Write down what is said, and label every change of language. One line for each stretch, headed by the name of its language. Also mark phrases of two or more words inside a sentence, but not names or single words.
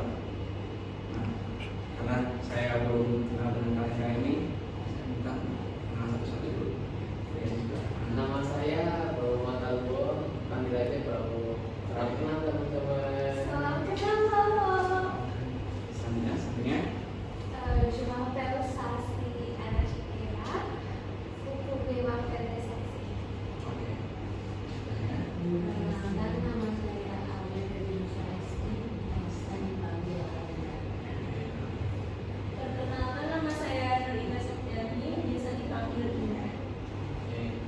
Indonesian: Nah, karena saya belum kenal dengan kalian ini, saya minta kenal satu-satu dulu. Nama saya Muhammad Albo, panggil aja Bro. Salam kenal teman-teman. Salam kenal, halo. Sampingnya.
French: Je m'appelle Sasi Anashikira, vous pouvez m'appeler Sasi.
Indonesian: Oke. Dan nama saya Alvin Sasi, biasa dipanggil Alda. Perkenalkan, nama saya Nurina Septiani, biasa dipanggil Dina. Oke.